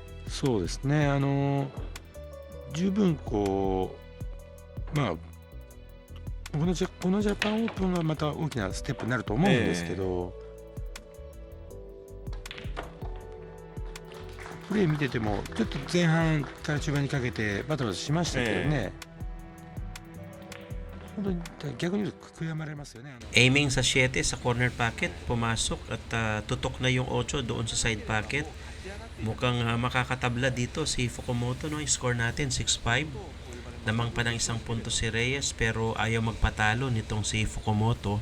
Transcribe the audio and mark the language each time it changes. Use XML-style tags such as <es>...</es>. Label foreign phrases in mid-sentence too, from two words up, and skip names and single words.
<ja>そうですね、十分こうまあこのジャパンオープンはまた大きなステップになると思うんですけど、プレー見ててもちょっと前半から中盤にかけてバタバタしましたけどね、本当に逆に言うと悔やまれますよね。</ja> <tl>Aiming sa 7 sa</tl> <en>corner pocket,</en> <tl>pumasok at tutok na yung 8 doon sa</tl> <en>side pocket.</en> <tl>Mukhang makakatabla dito si Fukumoto, no? Yung score natin 6-5. Lamang pa ng isang punto si Reyes pero ayaw magpatalo nitong si Fukumoto.</tl>